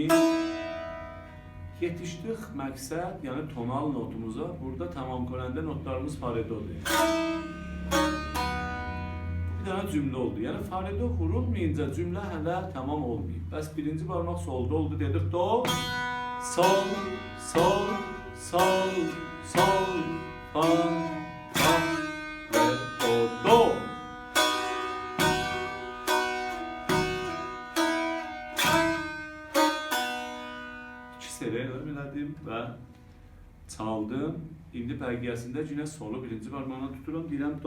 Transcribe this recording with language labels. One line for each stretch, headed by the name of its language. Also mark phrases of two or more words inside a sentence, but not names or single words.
Azerbaijani: Yetişdik məqsəd, yəni tonal notumuza. Burada tamam konəndə notlarımız faredodur. Bir dənə cümlə oldu. Yəni faredo vurulmayınca cümlə hələ tamam olmayıb. Bəs birinci parmaq solda oldu, dedik do, sol, sol, sol, sol, fa, fa və do. Elədim və çaldım. İndi bəlgəsində yenə solu birinci parmağına tuturam, deyirəm do.